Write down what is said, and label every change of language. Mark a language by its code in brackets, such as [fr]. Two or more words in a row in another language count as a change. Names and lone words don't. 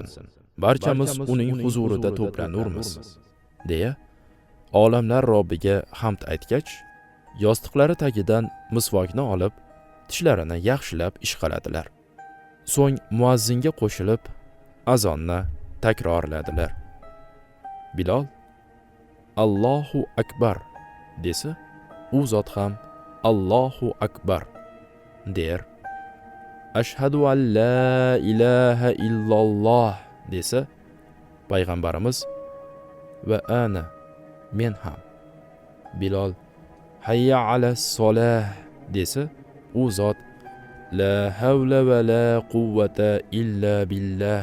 [uz] Barchamiz uning huzurida to'planurmiz, deya olamlar Robbiga hamd aytgach, yostiqlari tagidan misvokni olib, tishlarini yaxshilab ishqaladilar. So'ng muazzinga qo'shilib azonni takrorladilar. Bilol [ar] الله أكبر [uz] desa, u zot ham [ar] الله أكبر [uz] der. [ar] أشهد أن لا إله إلا الله [uz] desa, payg'ambarimiz [ar] وأنا [uz] men ham. [ar] Bilol حي على الصلاة [uz] desa, u zot [ar] لا حول ولا قوة إلا بالله.